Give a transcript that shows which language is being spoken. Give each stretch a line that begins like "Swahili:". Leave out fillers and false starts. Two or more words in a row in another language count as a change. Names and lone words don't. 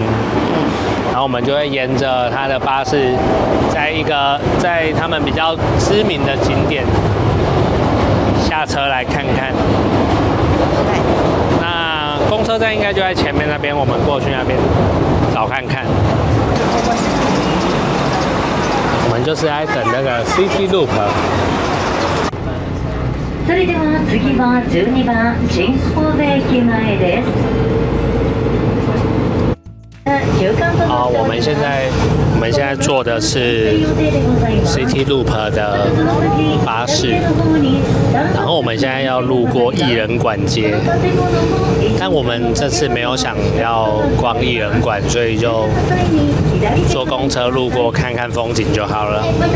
Chinese: 然后我们就会沿着它的巴士，在他们比较知名的景点下车来看看。那公车站应该就在前面那边，我们过去那边找看看。我们就是在等那个 City Loop。
Japanese: それでは次は12番新神戸駅前です。
Chinese: 好，我们现在坐的是 City Loop 的巴士，然后我们现在要路过艺人馆街，但我们这次没有想要逛艺人馆，所以就坐公车路过看看风景就好了。